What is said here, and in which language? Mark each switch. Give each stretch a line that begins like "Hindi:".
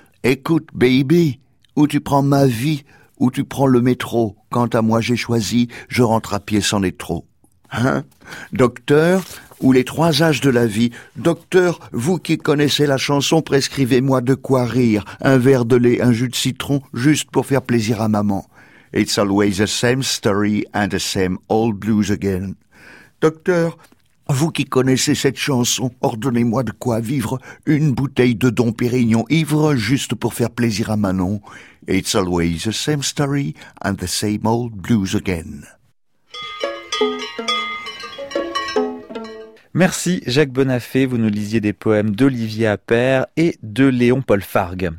French: Écoute, baby, ou tu prends ma vie, ou tu prends le métro, quant à moi j'ai choisi, je rentre à pied sans être trop. Hein? Docteur, ou les trois âges de la vie, docteur, vous qui connaissez la chanson, prescrivez-moi de quoi rire, un verre de lait, un jus de citron, juste pour faire plaisir à maman.
English: It's always the same story and the same old blues again.
French: Docteur, vous qui connaissez cette chanson, ordonnez-moi de quoi vivre, une bouteille de Dom Pérignon ivre, juste pour faire plaisir à Manon.
English: It's always the same story and the same old blues again.
French: Merci Jacques Bonafé, vous nous lisiez des poèmes d'Olivier Appert et de Léon-Paul Fargue.